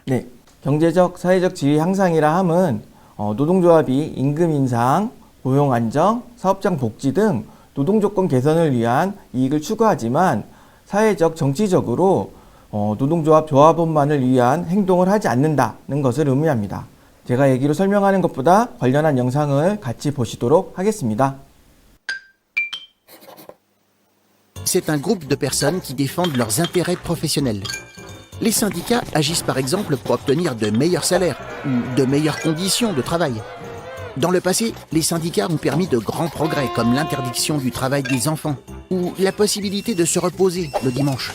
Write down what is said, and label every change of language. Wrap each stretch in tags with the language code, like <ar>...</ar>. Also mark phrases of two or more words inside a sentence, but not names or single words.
<ko>네, 경제적, 사회적 지위 향상이라 함은 노동조합이 임금 인상, 고용 안정, 사업장 복지 등 노동조건 개선을 위한 이익을 추구하지만 사회적, 정치적으로 노동조합 조합원만을 위한 행동을 하지 않는다는 것을 의미합니다. 제가 얘기로 설명하는 것보다 관련한 영상을 같이 보시도록 하겠습니다.</ko> <fr>C'est un groupe de personnes qui défendent leurs intérêts professionnels. Les syndicats agissent par exemple pour obtenir de meilleurs salaires ou de meilleures conditions de travail. Dans le passé, les syndicats ont permis de grands progrès comme l'interdiction du travail des enfants ou la possibilité de se reposer le dimanche.</fr>